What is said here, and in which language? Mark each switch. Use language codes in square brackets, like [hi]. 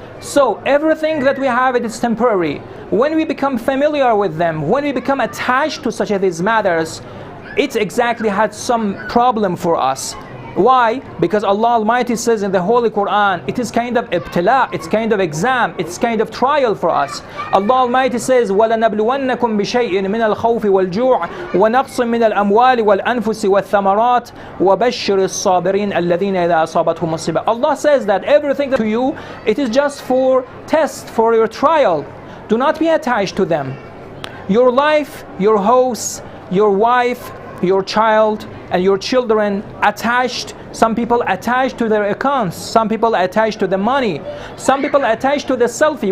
[en] So everything that we have it is temporary. When we become familiar with them, when we become attached to such these matters, it exactly had some problem for us. Why? Because Allah Almighty says in the Holy Quran, it is kind of ibtila, it's kind of exam, it's kind of trial for us. Allah Almighty says, [ar] وَلَنَبْلُوَنَّكُمْ بِشَيْءٍ مِنَ الْخَوْفِ وَالْجُوعِ وَنَقْصٍ مِنَ الْأَمْوَالِ وَالْأَنفُسِ وَالثَّمَرَاتِ وَبَشِّرِ الصَّابِرِينَ الَّذِينَ إِذَا أَصَابَتْهُمْ مُصِيبَةٌ. [en] Allah says that everything to you, it is just for test, for your trial. Do not be attached to them. Your life, your house, your wife, your child, and your children attached. Some people attached to their accounts, some people attached to the money, some people attached to the selfie.